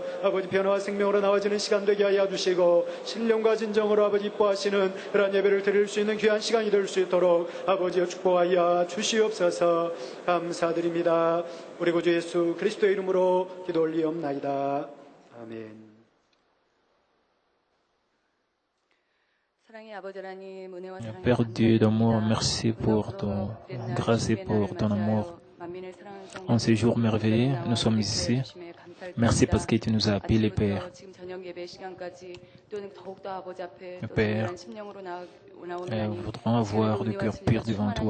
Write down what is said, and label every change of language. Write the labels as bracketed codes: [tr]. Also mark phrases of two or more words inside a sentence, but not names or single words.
[ko] 아버지 변화와 생명으로 나와지는 시간 되게 하여 주시고 신령과 진정으로 아버지 이뻐하시는 그러한 예배를 드릴 수 있는 귀한 시간이 될 수 있도록 아버지여 축복하여 주시옵소서. 감사드립니다. 우리 구주 예수 그리스도의 이름으로 기도 올리옵나이다. 아멘. [fr] Père Dieu d'amour, merci pour ton grâce et pour ton amour. En ces jours merveilleux, nous sommes ici. Merci parce que tu nous as appelés, Père. Père, nous voudrons avoir le cœur pur devant toi.